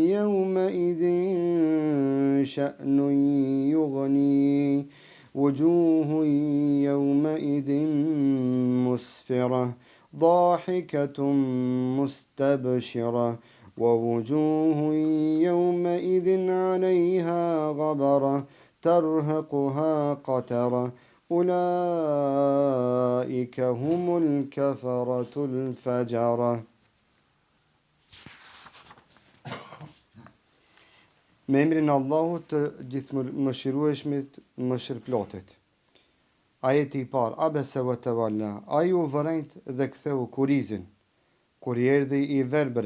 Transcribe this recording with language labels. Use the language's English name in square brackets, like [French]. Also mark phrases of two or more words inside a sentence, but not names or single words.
[Arabic] يومئذ شأن يغنيه وجوه يومئذ مسفرة ضاحكة مستبشرة ووجوه يومئذ عليها غبرة ترهقها قترة أولئك هم الكفرة الفجرة. [Albanian] Me emrin Allahut të gjithëmëshirueshmit, mëshirëplotit. Ajeti I parë, [Arabic] عبس وتولى, [Albanian] ai u vërejt dhe ktheu kurizin, kur I erdhi I verbëri.